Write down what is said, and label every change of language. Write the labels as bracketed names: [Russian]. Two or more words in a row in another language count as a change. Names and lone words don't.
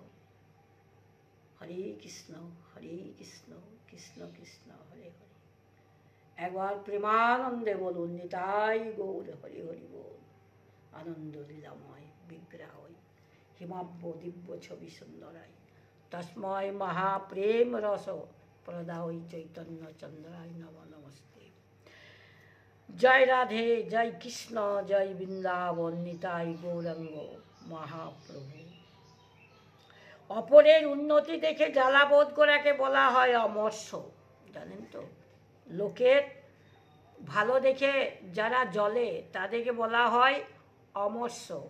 [Bangla] হরে কৃষ্ণ কৃষ্ণ কৃষ্ণ হরে হরে। একবার প্রেমানন্দে বলুন, নিতাই গৌর হরি হরি বল। [Sanskrit] আনন্দ লীলাময় বিগ্রহ হিমাব্য দিব্য ছবি সুন্দরাই, तस्मै महाप्रेम रस प्रदाय चैतन्य चंद्राय नमो नमस्ते। [Bangla] জয় রাধে, জয় কৃষ্ণ, জয় বৃন্দাবন নিতাই গৌরাঙ্গ মহাপ্রভু। অপরের উন্নতি দেখে জ্বালাবোধ করাকে বলা হয় অমর্ষ, জানেন তো? লোকের ভালো দেখে যারা জ্বলে তাদেরকে বলা হয় অমর্ষ।